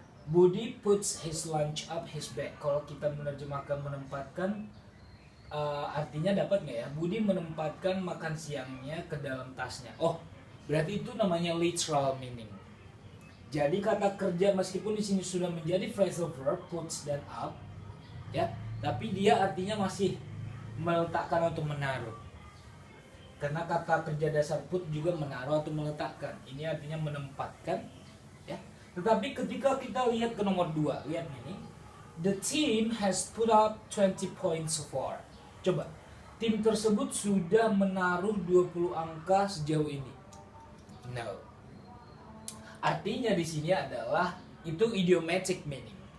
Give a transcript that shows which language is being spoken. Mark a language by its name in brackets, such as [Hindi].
[English] Budi puts his lunch up his bag. [Indonesian] Kalau kita menerjemahkan menempatkan, artinya dapat nggak ya? Budi menempatkan makan siangnya ke dalam tasnya. Oh, berarti itu namanya literal meaning. Jadi kata kerja meskipun di sini sudah menjadi phrasal verb puts dan up, ya, tapi dia artinya masih meletakkan atau menaruh. Karena kata kerja dasar put juga menaruh atau meletakkan. Ini artinya menempatkan, ya. Tetapi ketika kita lihat ke nomor 2, lihat ini. [English] The team has put up 20 points so far. [Indonesian] Coba, tim tersebut sudah menaruh 20 angka sejauh ini. [English] No. [Indonesian] Artinya di sini adalah itu idiomatic meaning.